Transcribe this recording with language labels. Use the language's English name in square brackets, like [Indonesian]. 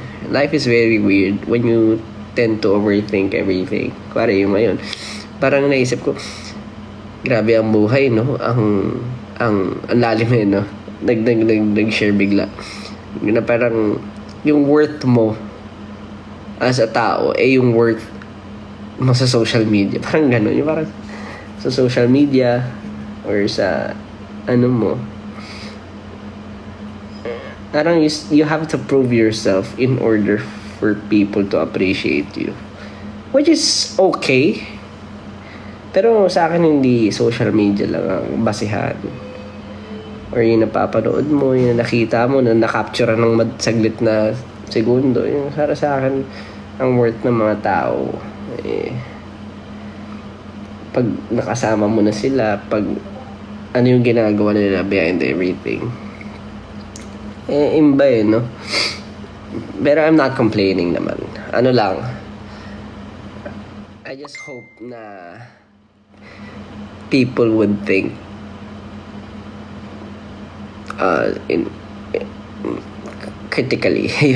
[English] Life is very weird when you tend to overthink everything. [Filipino] Para yung ngayon, parang naisip ko, grabe ang buhay, no? Ang lalim eh, no? Nag-share bigla na parang yung worth mo as a tao yung worth mo sa social media, parang gano'n, yung parang sa social media or sa ano mo, parang [English] you have to prove yourself in order for people to appreciate you, which is okay, [Filipino] pero sa akin hindi social media lang ang basihan or yung napapanood mo, yung nakita mo na nakapture ng saglit na segundo. Yung para sa akin ang worth ng mga tao pag nakasama mo na sila, pag ano yung ginagawa nila [English] behind everything, [Filipino] imba no? Pero [English] I'm not complaining naman. [Filipino] Ano lang, [English] I just hope na people would think in critically.